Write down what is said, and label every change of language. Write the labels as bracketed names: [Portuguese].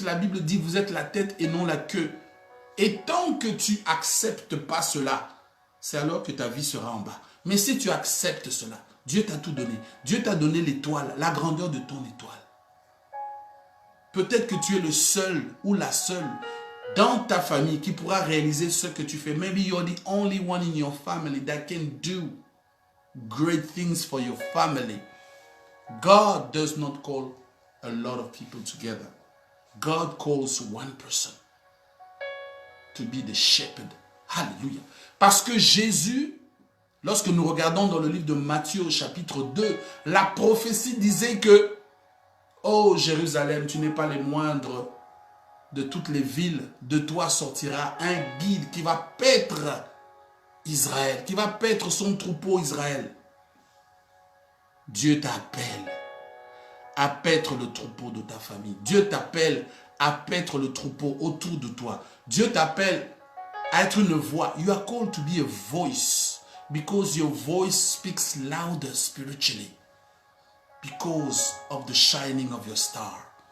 [French] La Bible dit vous êtes la tête et non la queue. Et tant que tu n'acceptes pas cela, c'est alors que ta vie sera en bas. Mais si tu acceptes cela, Dieu t'a tout donné. Dieu t'a donné l'étoile, la grandeur de ton étoile. Peut-être que tu es le seul ou la seule dans ta famille qui pourra réaliser ce que tu fais. [English] Maybe you're the only one in your family that can do great things for your family. God does not call a lot of people together. God calls one person to be the shepherd. Alléluia. [French] Parce que Jésus, lorsque nous regardons dans le livre de Matthieu au chapitre 2, la prophétie disait que oh Jérusalem, tu n'es pas les moindres de toutes les villes. De toi sortira un guide qui va paître Israël, qui va paître son troupeau Israël. Dieu t'appelle à paître le troupeau de ta famille. Dieu t'appelle à paître le troupeau autour de toi. Dieu t'appelle à être une voix. [English] You are called to be a voice because your voice speaks louder spiritually because of the shining of your star.